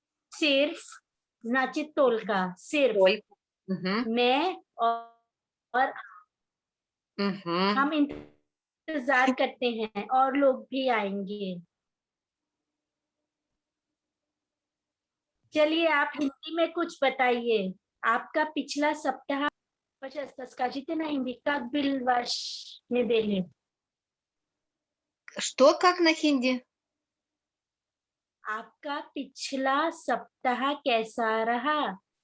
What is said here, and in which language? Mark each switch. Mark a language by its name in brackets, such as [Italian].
[Russian] सिर्फ значит только, सिर्फ ой. Мгм, [Hindi] मैं और мгм. हम इंतजार करते हैं और लोग भी आएंगे। चलिए, आप हिंदी में कुछ बताइए। आपका पिछला सप्ताह [Russian] скажите на हिंदी, как был ваш неделя? Что как на хинди? [Hindi] आपका पिछला सप्ताह कैसा रहा?